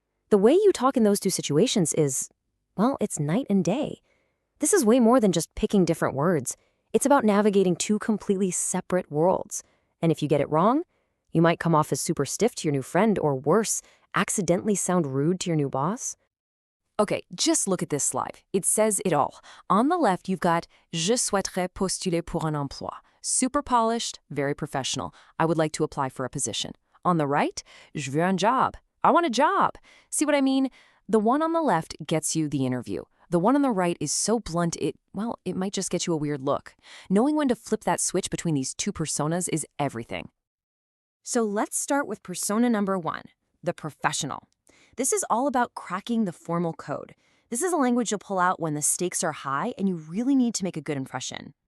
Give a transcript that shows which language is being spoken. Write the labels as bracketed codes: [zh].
[en] The way you talk in those two situations is, well, it's night and day. This is way more than just picking different words. It's about navigating two completely separate worlds. And if you get it wrong, you might come off as super stiff to your new friend, or worse, accidentally sound rude to your new boss. Okay, just look at this slide. It says it all. On the left, you've got [fr] Je souhaiterais postuler pour un emploi. [en] Super polished, very professional. I would like to apply for a position. On the right, [fr] Je veux un job. [en] I want a job. See what I mean? The one on the left gets you the interview. The one on the right is so blunt, it might just get you a weird look. Knowing when to flip that switch between these two personas is everything. So let's start with persona number 1, the professional. This is all about cracking the formal code. This is a language you'll pull out when the stakes are high and you really need to make a good impression.